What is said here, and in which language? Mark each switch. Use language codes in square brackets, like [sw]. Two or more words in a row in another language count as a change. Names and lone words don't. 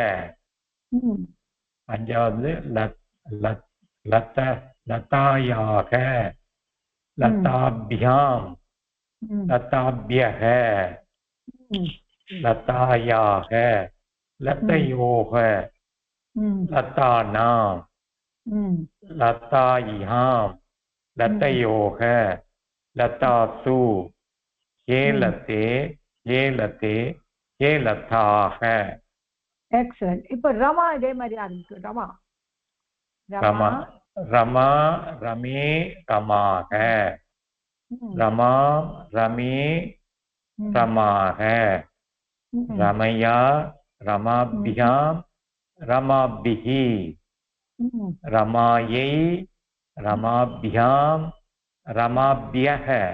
[sa] அஞ்சாவது लतायाः लताभ्याम् लताभ्यः लतायाः लतयोः लतानाम् लतायाम् लतयोः लतासु ये लते ये लताः. [ta] எக்ஸலன்ட். இப்ப ரமா இதே மாதிரி ஆரம்பிக்கும். ரமா [sa] रमा रमा रमे रमाः. रमा रमे रमाः. रमया रमाभ्यां रमाभिः. रमायै रमाभ्यां रमाभ्यः.